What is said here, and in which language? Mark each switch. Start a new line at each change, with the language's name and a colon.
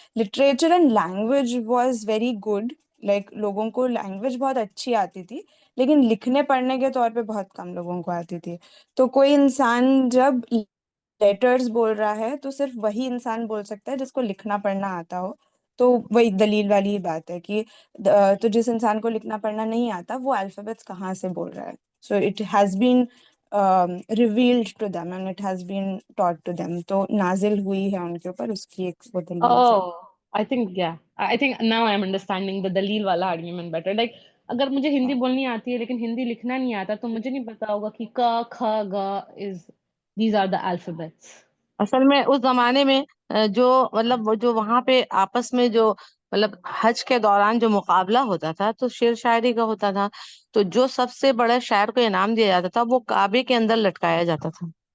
English: literature and language was very good,
Urdu: like لوگوں کو language بہت اچھی آتی تھی, لیکن لکھنے پڑھنے کے طور پہ بہت کم لوگوں کو آتی تھی. تو کوئی انسان جب لیٹرز بول رہا ہے تو صرف وہی انسان بول سکتا ہے جس کو لکھنا پڑھنا آتا ہو. تو وہی دلیل والی ہی بات ہے کہ تو جس انسان کو لکھنا پڑھنا نہیں آتا وہ الفابیٹس کہاں سے بول رہا ہے.
English: So it has been revealed to them and it has been taught to them.
Urdu: تو نازل ہوئی ہے ان کے اوپر, اس کی ایک وہ دلیل سے.
English: Oh, I think, yeah. I think now I'm understanding the
Urdu: دلیل والا
English: argument better. Like,
Urdu: اگر مجھے ہندی بولنی آتی ہے لیکن ہندی لکھنا نہیں آتا تو مجھے نہیں پتا ہوگا کہ ک کھ گ
English: is these are the alphabets.
Urdu: اصل میں اس زمانے میں جو مطلب وہ جو وہاں پہ آپس میں جو مطلب حج کے دوران جو مقابلہ ہوتا تھا تو شعر شاعری کا ہوتا تھا, تو جو سب سے بڑے شاعر کو انعام دیا جاتا تھا وہ کعبے کے اندر لٹکایا جاتا تھا.